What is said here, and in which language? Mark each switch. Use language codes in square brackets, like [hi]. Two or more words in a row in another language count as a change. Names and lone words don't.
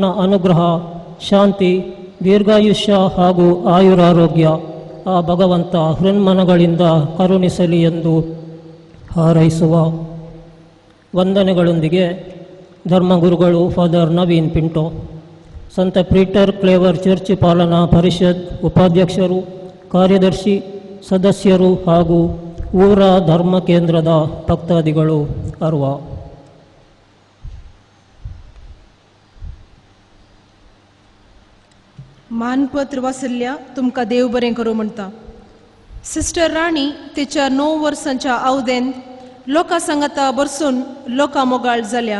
[kn] ಅನುಗ್ರಹ, ಶಾಂತಿ, ದೀರ್ಘಾಯುಷ್ಯ ಹಾಗೂ ಆಯುರಾರೋಗ್ಯ ಆ ಭಗವಂತ ಹೃನ್ಮನಗಳಿಂದ ಕರುಣಿಸಲಿ ಎಂದು ಹಾರೈಸುವ ವಂದನೆಗಳೊಂದಿಗೆ ಧರ್ಮಗುರುಗಳು ಫಾದರ್ ನವೀನ್ ಪಿಂಟೋ, ಸಂತ ಪೀಟರ್ ಕ್ಲೇವರ್ ಚರ್ಚ್ ಪಾಲನಾ ಪರಿಷತ್ ಉಪಾಧ್ಯಕ್ಷರು, ಕಾರ್ಯದರ್ಶಿ, ಸದಸ್ಯರು ಹಾಗೂ ಊರ ಧರ್ಮ ಕೇಂದ್ರದ ಭಕ್ತಾದಿಗಳು ಅರ್ವ. [kok] मानपत्र वाचल्या तुमकां देव बरें करूं म्हणटा. सिस्टर राणी तिच्या 9 वर्सांच्या अवधेंत लोकां सांगाता बरसून लोकां मोगाळ जाल्या.